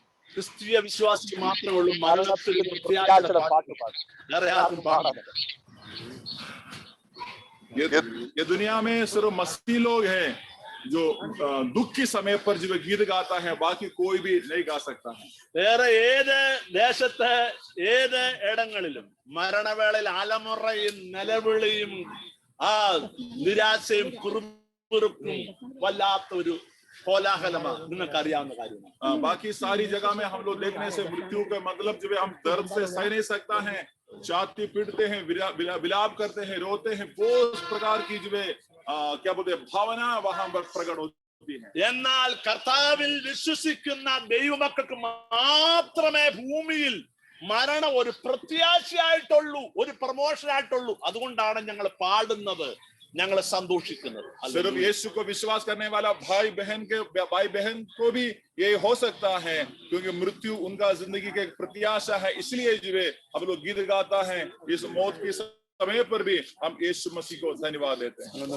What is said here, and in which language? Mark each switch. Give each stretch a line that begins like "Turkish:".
Malayalam: ക്രിസ്തീയ വിശ്വാസിക്ക് മാത്രമേ ഉള്ളൂ മരണത്തിൽ പ്രത്യാശയുടെ പാട്ട് പാടും. വേറെ ആർക്കും പാടാൻ
Hindi: ये दुनिया में सिर्फ मसीह लोग हैं जो दुख के समय पर जो गीत गाता है, बाकी कोई भी नहीं गा सकता है।
Malayalam: വേറെ ഏത് ദേശത്ത് ഏത് ഇടങ്ങളിലും മരണവേളയിൽ അലമുറയും നിലവിളിയും ആ നിരാശയും കുറുകുറുക്കും വല്ലാത്തൊരു കോലാഹലമാണ്, നിങ്ങൾക്ക് അറിയാവുന്ന കാര്യമാണ്.
Hindi: बाकी सारी जगह में हम लोग देखने से मृत्यु का मतलब जो है हम दर्द से सह नहीं सकता है, छाती पीटते हैं, विलाप करते हैं, रोते हैं, बहुत प्रकार की जो है क्या बोलते हैं भावना वहां पर प्रकट होती है।
Malayalam: എന്നാൽ കർത്താവിൽ വിശ്വസിക്കുന്ന ദൈവമക്കൾക്ക് മാത്രമേ ഭൂമിയിൽ മരണം ഒരു പ്രത്യാശയായിട്ടുള്ളൂ, ഒരു പ്രമോഷൻ ആയിട്ടുള്ളൂ. അതുകൊണ്ടാണ് ഞങ്ങൾ പാടുന്നത്, ഞങ്ങൾ സന്തോഷിക്കുന്നത്.
Hindi: सिर्फ यीशु को विश्वास करने वाला भाई बहन को भी ये हो सकता है, क्योंकि मृत्यु उनका जिंदगी का एक प्रत्याशा है, इसलिए जो है हम लोग गीत गाता है। इस मौत के समय पर भी हम यीशु मसीह को धन्यवाद देते हैं।